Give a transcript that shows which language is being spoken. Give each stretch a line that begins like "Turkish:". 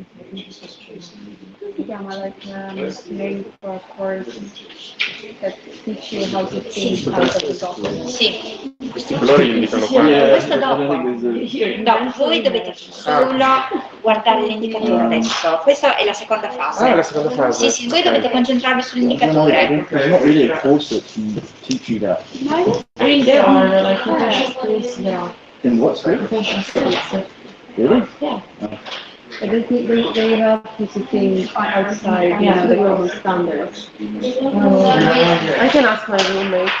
Italian: Si chiama
English: like name for a course that teach you how to think out of the box.
Italian: Sì. Questi colori indicano qua. Questo dopo. No, voi dovete solo guardare l'indicatore adesso. Questa è la seconda fase. Ah, la seconda fase. Sì, voi dovete concentrarvi sull'indicatore.
English: There's not really a course that can teach you that. I mean, there are like professional schools, there are In what school? professional schools. Really? Yeah. But they help you to think outside, the global standards. I can ask my roommates.